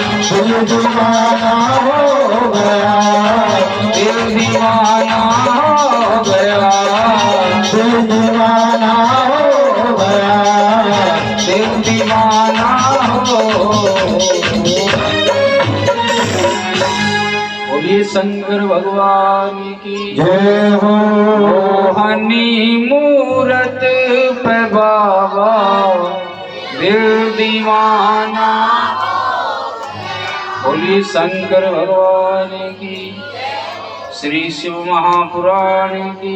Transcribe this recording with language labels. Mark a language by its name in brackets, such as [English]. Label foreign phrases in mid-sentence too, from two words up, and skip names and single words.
[Hindi] दिल दीवाना हो गया, दिल दीवाना हो गया, दिल दीवाना हो गया, दिल दीवाना हो। बोलिए शंकर भगवान की जय हो। मोहनी मूरत पे बाबा दिल दीवाना। बोलिए शंकर भगवान की, श्री शिव महापुराण की।